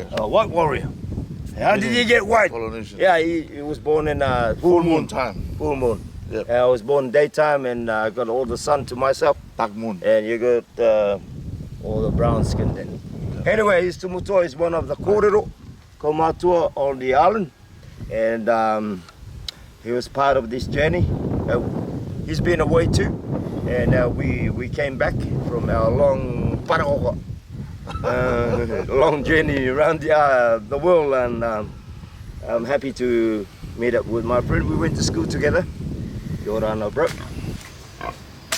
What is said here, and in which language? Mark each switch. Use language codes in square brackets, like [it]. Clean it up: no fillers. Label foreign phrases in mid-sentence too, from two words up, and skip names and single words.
[en] White warrior. How did he get white? Polynesian. Yeah, he was born in full moon time. Full moon. Yep. I was born daytime, and I got all the sun to myself. Dark moon. And you got all the brown skin then. Yeah. Anyway, his Tumutoa is one of the [mi] kōrero kaumatua [en] on the island, and he was part of this journey. He's been away too, and we came back from our long paraoka. Long journey around the world, and I'm happy to meet up with my friend. We went to school together. [mi] Kia ora, bro.